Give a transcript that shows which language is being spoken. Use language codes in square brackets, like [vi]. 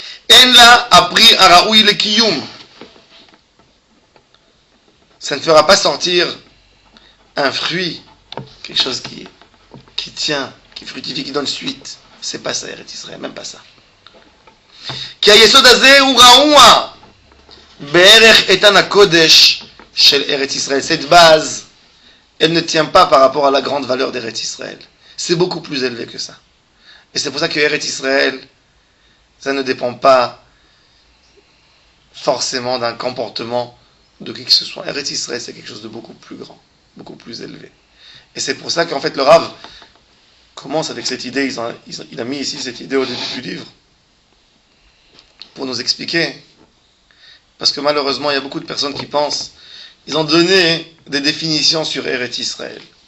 [fr] En la appris à Raoui le Kiyum. Ça ne fera pas sortir un fruit, quelque chose qui tient, qui fructifie, qui donne suite. C'est pas ça, Eretz Israël, même pas ça. [he] כי היסוד הזה הוא רעוע בערך איתן הקודש של ארץ ישראל. [fr] Cette base, elle ne tient pas par rapport à la grande valeur d'Eretz Israël. C'est beaucoup plus élevé que ça. Et c'est pour ça que Eretz Israël, ça ne dépend pas forcément d'un comportement de qui que ce soit. Eretz Israël, c'est quelque chose de beaucoup plus grand, beaucoup plus élevé. Et c'est pour ça qu'en fait le Rav commence avec cette idée, il a mis ici cette idée au début du livre, pour nous expliquer, parce que malheureusement il y a beaucoup de personnes qui pensent, ils ont donné des définitions sur Eretz Israël.